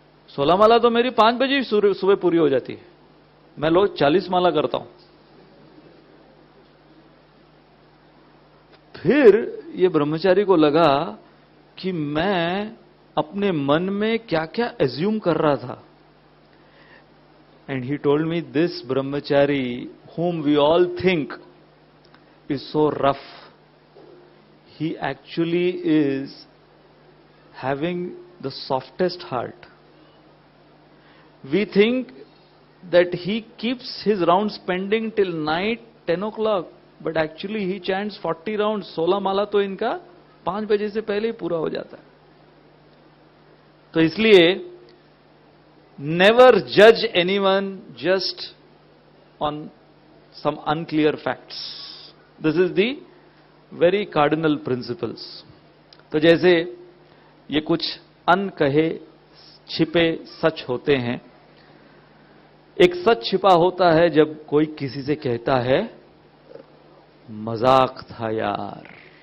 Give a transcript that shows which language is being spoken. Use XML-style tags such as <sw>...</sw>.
<hi>16 माला तो मेरी 5 बजे सुबह पूरी हो जाती है, मैं रोज 40 माला करता हूं। फिर ये ब्रह्मचारी को लगा कि मैं अपने मन में क्या क्या एज्यूम कर रहा था।</hi> <en>And he told me, this brahmachari whom we all think is so rough, he actually is having the softest heart. We think that he keeps his rounds pending till night 10 o'clock, but actually he chants 40 rounds.</en> <hi>16 माला तो इनका 5 बजे से पहले ही पूरा हो जाता है। तो इसलिए</hi> <en>never judge anyone just on some unclear facts. This is the very cardinal principles.</en> <hi>तो जैसे ये कुछ अनकहे छिपे सच होते हैं। एक सच छिपा होता है जब कोई किसी से कहता है, मजाक था यार।</hi>